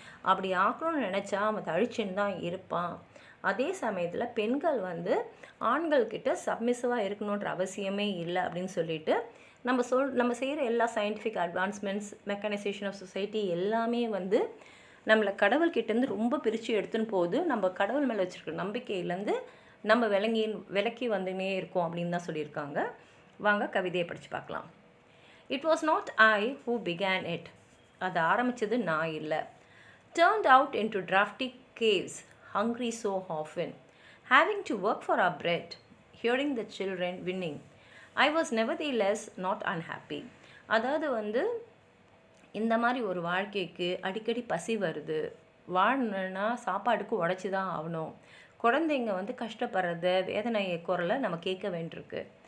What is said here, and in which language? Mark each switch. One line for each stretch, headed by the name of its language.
Tamil: அப்படி ஆக்கணும்னு நினச்சா அவன் அழிச்சுன்னு தான் இருப்பான். அதே சமயத்தில் பெண்கள் வந்து ஆண்கள்கிட்ட சப்மிசிவாக இருக்கணுன்ற அவசியமே இல்லை அப்படின்னு சொல்லிட்டு நம்ம செய்கிற எல்லா
English: scientific advancements, mechanization of society
Tamil: எல்லாமே வந்து நம்மளை கடவுள்கிட்டேருந்து ரொம்ப பிரித்து எடுத்துன்னு போகுது. நம்ம கடவுள் மேலே வச்சுருக்க நம்பிக்கையிலேருந்து நம்ம விலக்கி வந்துனே இருக்கோம் அப்படின்னு தான் சொல்லியிருக்காங்க. வாங்க கவிதையை படித்து பார்க்கலாம்.
English: it was not I who began it,
Tamil: அதை ஆரம்பித்தது நான் இல்லை.
English: Turned out into drafty caves, hungry so often, having to work for our bread, hearing the children winning. I was nevertheless not unhappy.
Tamil: அதாவது வந்து இந்த மாதிரி ஒரு வாழ்க்கைக்கு அடிக்கடி பசி வருது, வாழணுன்னா சாப்பாடுக்கு உழைச்சி தான் ஆகணும், குழந்தைங்க வந்து கஷ்டப்படுறத வேதனையை குரலை நம்ம கேட்க வேண்டியிருக்கு.